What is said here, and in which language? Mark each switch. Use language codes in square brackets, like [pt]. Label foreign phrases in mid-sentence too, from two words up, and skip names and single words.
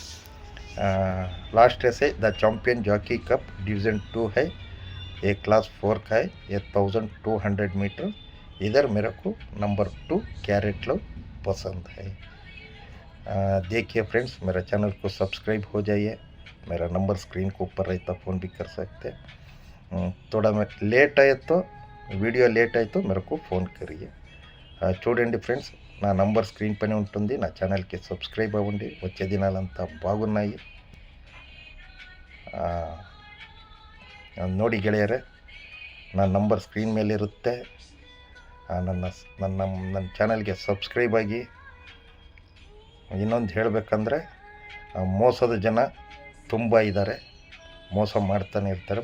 [en] last race [hi] है द चैंपियन जॉकी कप डिवीज़न 2 है, ये क्लास 4 का है, ये 1200 मीटर। इधर मेरे को नंबर 2 कैरेट लो पसंद है। देखिए फ्रेंड्स, मेरा चैनल को सब्सक्राइब हो जाइए, मेरा नंबर स्क्रीन के ऊपर रहता, फ़ोन भी कर सकते। थोड़ा लेट आए तो వీడియో లేట్ అయితే मेरे को फ़ोन करिए। [te] చూడండి ఫ్రెండ్స్, నా నంబర్ స్క్రీన్ పైన ఉంటుంది. నా ఛానల్కి సబ్స్క్రైబ్ అవ్వండి. వచ్చే దినాలంతా బాగున్నాయి. [kn] ನೋಡಿ ಗೆಳೆಯರೆ, ನನ್ನ ನಂಬರ್ ಸ್ಕ್ರೀನ್ ಮೇಲೆ ಇರುತ್ತೆ. ನನ್ನ ನನ್ನ ನನ್ನ ಚಾನಲ್ಗೆ ಸಬ್ಸ್ಕ್ರೈಬ್ ಆಗಿ. ಇನ್ನೊಂದು ಹೇಳಬೇಕಂದ್ರೆ, ಮೋಸದ ಜನ ತುಂಬ ಇದ್ದಾರೆ, ಮೋಸ ಮಾಡ್ತಾನೆ ಇರ್ತಾರೆ.